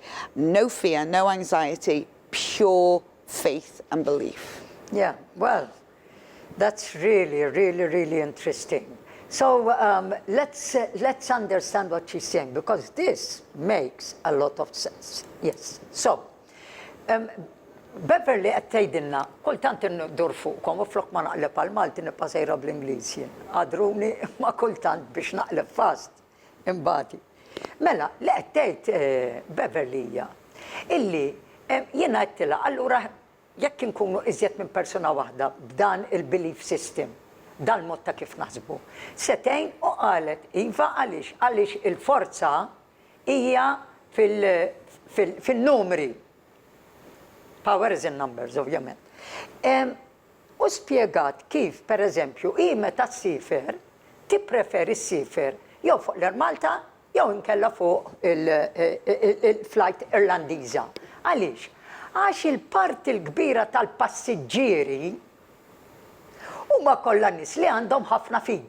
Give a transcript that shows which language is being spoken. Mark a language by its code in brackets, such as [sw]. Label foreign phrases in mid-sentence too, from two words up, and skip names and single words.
[en] No fear, no anxiety, pure faith and belief. Yeah, well, that's really, really, really interesting. So let's understand what she's saying, because this makes a lot of sense. Yes. So, [mt] Beverley qed tgħidilna kultant indur fuqkom u flok ma naqleb għal Malti nibqa' sejra bl-Ingliż jien. Għadruni ma kultant biex naqleb fast imbagħad. Mela, li qed tgħid Beverley hija illi jiena għedtilha allura jekk inkunu iżjed minn persuna waħda b'dan il- [en] belief system, [mt] dan mod ta' kif naħsbu. Setejn u qalet iva għaliex il-forza hija fil-numri. [en] Power is in numbers, [mt] ovvjament. U spjegat kif, per eżempju, i meta ssifer, tippreferi ssifer jew fuq l-Malta jew inkella fuq il-flight Irlandiża. Għaliex? Għax il-parti l-kbira tal-passiġġieri huma kollha nies li għandhom ħafna fidi.